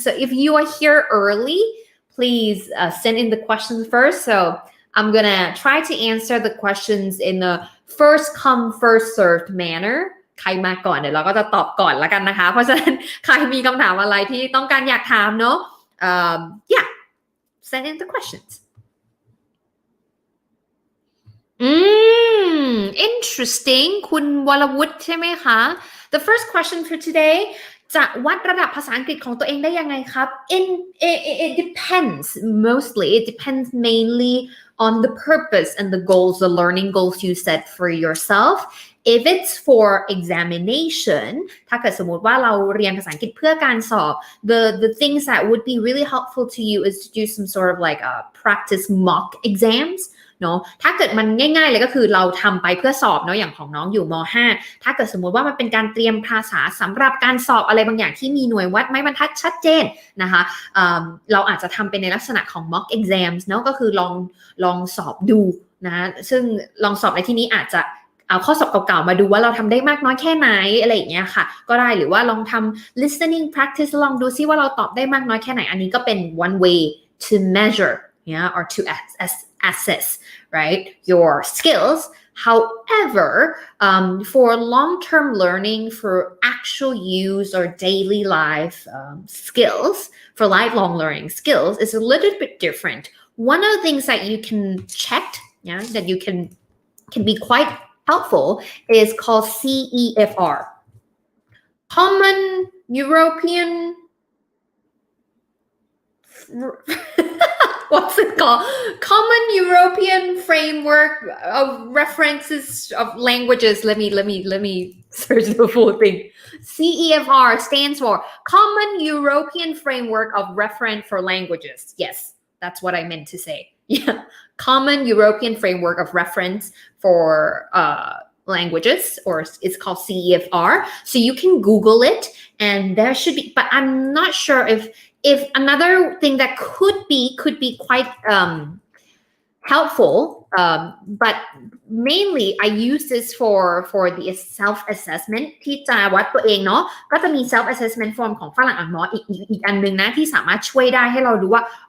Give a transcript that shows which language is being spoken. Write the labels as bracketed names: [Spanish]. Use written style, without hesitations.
[English] So if you are here early, please send in the questions first. So I'm gonna try to answer the questions in a first come first served manner. [Thai] ใครมาก่อนเดี๋ยวเราก็จะตอบก่อนละกันนะคะเพราะฉะนั้นใครมีคำถามอะไรที่ต้องการอยากถามเนาะ [English] yeah, send in the questions.Interesting [Thai] คุณวรวุฒิใช่ไหมคะ [English] The first question for today [Thai] จะวัดระดับภาษาอังกฤษของตัวเองได้ยังไงครับ [English] It depends mostly. It depends mainly on the purpose and the goals, the learning goals you set for yourself. If it's for examination [Thai] ถ้าเกิดสมมติว่าเราเรียนภาษาอังกฤษเพื่อการสอบ [English] the things that would be really helpful to you is to do some sort of like practice mock exams [Thai] เนาะถ้าเกิดมันง่ายๆเลยก็คือเราทำไปเพื่อสอบเนาะอย่างของน้องอยู่ม.5 ถ้าเกิดสมมุติว่ามันเป็นการเตรียมภาษาสำหรับการสอบอะไรบางอย่างที่มีหน่วยวัดไม้บรรทัดชัดเจนนะคะ เราอาจจะทำเป็นในลักษณะของ mock exams เนาะก็คือลองสอบดูนะซึ่งลองสอบในที่นี้อาจจะ เอาข้อสอบเก่าๆมาดูว่าเราทำได้มากน้อยแค่ไหนอะไรอย่างเงี้ยค่ะก็ได้หรือว่าลองทำ listening practice ลองดูซิว่าเราตอบได้มากน้อยแค่ไหนอันนี้ก็เป็น [English] one way to measure or to assess right your skills however for long-term learning for actual use or daily life skills for lifelong learning skills is a little bit different one of the things that you can check that you can be quite helpful is called CEFR Common European what's it called? Common European Framework of References of Languages. Let me search the full thing. CEFR stands for Common European Framework of Reference for Languages. Yes, that's what I meant to say. Yeah, Common European Framework of Reference for languages, or it's called CEFR. So you can Google it, and there should be. But I'm not sure if another thing that could be quite helpful, but mainly I use this for the self-assessment [Thai] ที่จะวัดตัวเองเนาะก็จะมี self-assessment form ของฝรั่งอ่านมออีกอันนึงนะที่สามารถช่วยได้ให้เรารู้ว่า